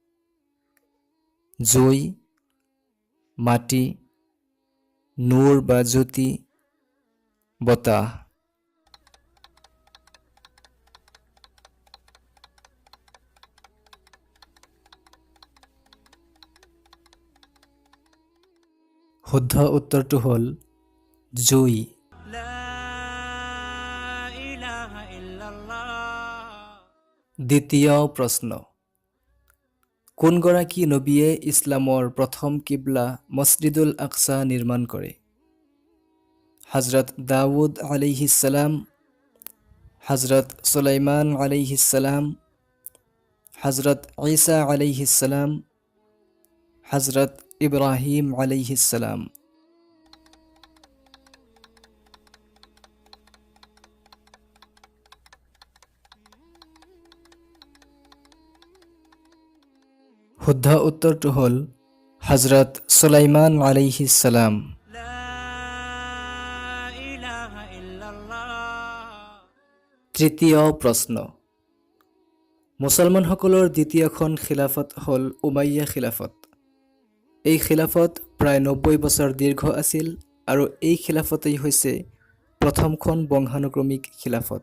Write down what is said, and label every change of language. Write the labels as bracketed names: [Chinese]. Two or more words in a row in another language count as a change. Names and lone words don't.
[Assamese] জুই, মাটি, নূৰ বা জ্যোতি, বতাহ। শুদ্ধ উত্তৰটো হ'ল জুই। [Arabic] لا إله إلا الله [Assamese] দ্বিতীয় প্ৰশ্ন, কোনগৰাকী নবীয়ে ইছলামৰ প্ৰথম কিবলা মছজিদুল আকছা নিৰ্মাণ কৰে? হজৰত দাউদ [Arabic] عليه السلام, [Assamese] হজৰত সুলাইমান [Arabic] عليه السلام, [Assamese] হজৰত ঈসা [Arabic] عليه السلام, [Assamese] হজৰত ইব্ৰাহিম [Arabic] عليه السلام. [Assamese] শুদ্ধ উত্তৰটো হ'ল হজৰত সুলাইমান [Arabic] عليه السلام. لا إله إلا الله [Assamese] তৃতীয় প্ৰশ্ন, মুছলমানসকলৰ দ্বিতীয়খন খিলাফত হ'ল উমাইয়া খিলাফত। এই খিলাফত প্ৰায় 90 বছৰ দীৰ্ঘ আছিল আৰু এই খিলাফতেই হৈছে প্ৰথমখন বংশানুক্ৰমিক খিলাফত।